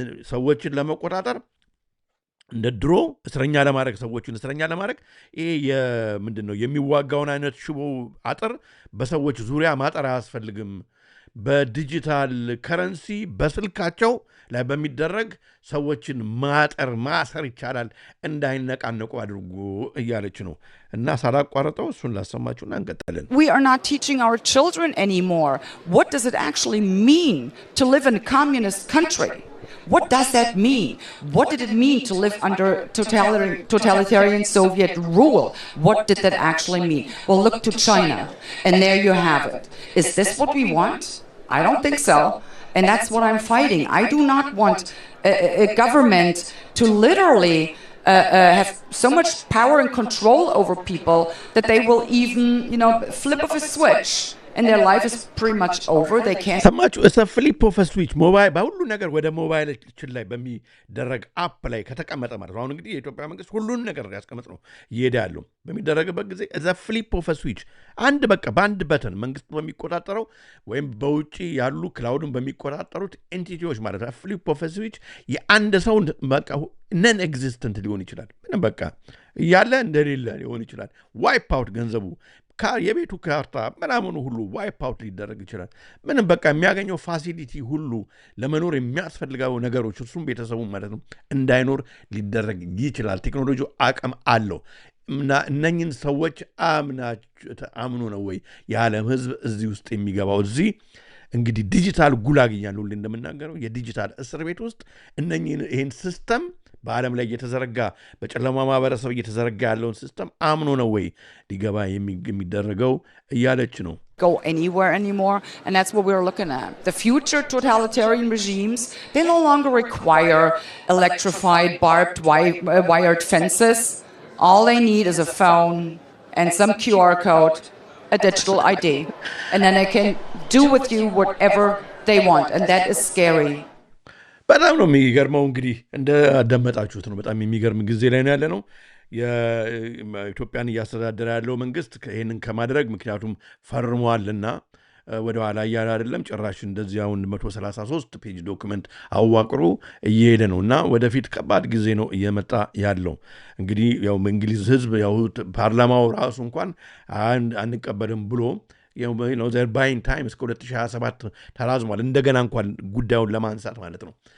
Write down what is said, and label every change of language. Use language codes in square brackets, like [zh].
[am] ሰዎችን ለመቆጣጠር እንደ ድሮ እስረኛ ለማድረግ ሰዎችን እስረኛ ለማድረግ ይሄ ምንድን ነው የሚዋጋውን አይነት ሽቦ አጥር በሰዎች ዙሪያ ማጠር አያስፈልግም። በዲጂታል ከረንሲ በስልካቸው ላይ በሚደረግ ሰዎችን ማሰር ይቻላል፣ እንዳይነቃነቁ አድርጎ እያለች ነው እና ሳላቋርጠው እሱን ላሰማችሁና እንቀጥላለን። [en] We are not teaching our children anymore. What does it actually mean to live in a communist country? What does that mean? What did it mean to live under totalitarian Soviet rule? What did that actually mean? Well, look to China, and there you have it. Is this what we want? I don't think so. And that's what I'm fighting. I do not want a government to literally have so much power and control over people that they will even, flip of a switch and their life is pretty much over. They can't. [am] ሰማችሁ? [en] እሰ ፍሊፕ ኦፍ ስዊች [am] ሞባይል በሁሉ ነገር ወደ ሞባይላችን ላይ በሚደረግ አፕ ላይ ከተቀመጠ ማለት ነው። አሁን እንግዲህ የኢትዮጵያ መንግስት ሁሉን ነገር ያስቀመጥ ነው እየሄደ ያለው በሚደረግበት ጊዜ [en] እዘ ፍሊፕ ኦፍ ስዊች [am] አንድ በቃ በአንድ በተን መንግስት በሚቆጣጠረው ወይም በውጪ ያሉ ክላውድን በሚቆጣጠሩት ኤንቲቲዎች ማለት ነው። [en] ፍሊፕ ኦፍ ስዊች [am] የአንድ ሰው በቃ [en] ነን ኤግዚስተንት [am] ሊሆን ይችላል። ምንም በቃ እያለ እንደሌለ ሊሆን ይችላል። [en] ዋይፕ አውት [am] ገንዘቡ የቤቱ ካርታ ምናምኑ ሁሉ [en] ዋይፕ አውት [am] ሊደረግ ይችላል። ምንም በቃ የሚያገኘው ፋሲሊቲ ሁሉ ለመኖር የሚያስፈልገው ነገሮች እሱም ቤተሰቡ ማለት ነው እንዳይኖር ሊደረግ ይችላል። ቴክኖሎጂው አቅም አለው እና እነኝን ሰዎች አምኖ ነው ወይ የዓለም ህዝብ እዚህ ውስጥ የሚገባው? እዚህ እንግዲህ ዲጂታል ጉላግ እያልን ሁሌ እንደምናገረው የዲጂታል እስር ቤት ውስጥ ይህን ሲስተም በዓለም ላይ እየተዘረጋ በጨለማ ማህበረሰብ እየተዘረጋ ያለውን ሲስተም አምኖ ነው ወይ ሊገባ የሚደረገው እያለች ነው። [en] Go anywhere anymore, and that's what we're looking at. The future totalitarian regimes, they no longer require electrified, barbed, wired fences. All they need is a phone and some QR code, a digital ID, and then they can do with you whatever they want, and that is scary. [am] በጣም ነው የሚገርመው። እንግዲህ እንዳዳመጣችሁት ነው። በጣም የሚገርም ጊዜ ላይ ነው ያለ ነው። የኢትዮጵያን እያስተዳደረ ያለው መንግስት ይህንን ከማድረግ ምክንያቱም ፈርሟልና ወደኋላ እያለ አይደለም። ጭራሽ እንደዚህ አሁን 133 ፔጅ ዶክመንት አዋቅሩ እየሄደ ነው እና ወደፊት ከባድ ጊዜ ነው እየመጣ ያለው። እንግዲህ ያው እንግሊዝ ህዝብ ያው ፓርላማው ራሱ እንኳን አንቀበልም ብሎ ዘር ባይን ታይም እስከ 2027 ተራዝሟል። እንደገና እንኳን ጉዳዩን ለማንሳት ማለት ነው።